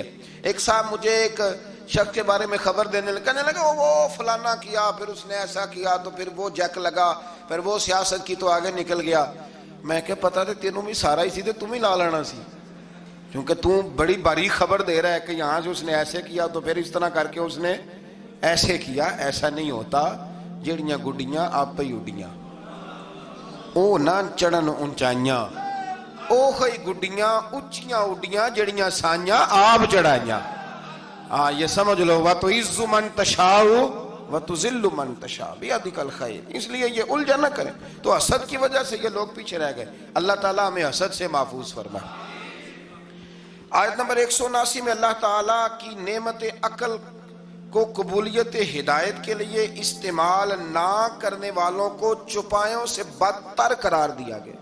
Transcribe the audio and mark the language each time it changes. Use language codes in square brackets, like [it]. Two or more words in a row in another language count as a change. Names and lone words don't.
[ur] ایک صاحب مجھے ایک شخص کے بارے میں خبر دینے لگا، کہنے لگا وہ فلانا کیا، پھر اس نے ایسا کیا، تو پھر وہ جیک لگا، پھر وہ سیاست کی تو آگے نکل گیا۔ [pa] میں کہ پتا تھا تینوں بھی سارا ہی سی تے تم ہی لا لینا سی، [ur] کیونکہ تو بڑی باریک خبر دے رہا ہے کہ یہاں سے اس نے ایسے کیا تو پھر اس طرح کر کے اس نے ایسے کیا۔ [pa] ایسا نہیں ہوتا، جڑیاں گڈیاں آپ ہی اڈیاں، او نہ چڑھن اونچائیاں، او خی گڈیاں اچیاں اڈیاں جڑیاں سائیاں آپ چڑھائیاں. [ur] ہاں یہ سمجھ لو [ar] وَتُعِزُّ مَن تَشَاءُ وَتُذِلُّ مَن تَشَاءُ بِیَدِکَ الْخَیرُ. [ur] اس لیے یہ الجھا نہ کریں. تو حسد کی وجہ سے یہ لوگ پیچھے رہ گئے. اللہ تعالیٰ ہمیں حسد سے محفوظ فرمائے. آیت نمبر 179 میں اللہ تعالیٰ کی نعمت عقل کو قبولیت ہدایت کے لیے استعمال نہ کرنے والوں کو چوپایوں سے بدتر قرار دیا گیا.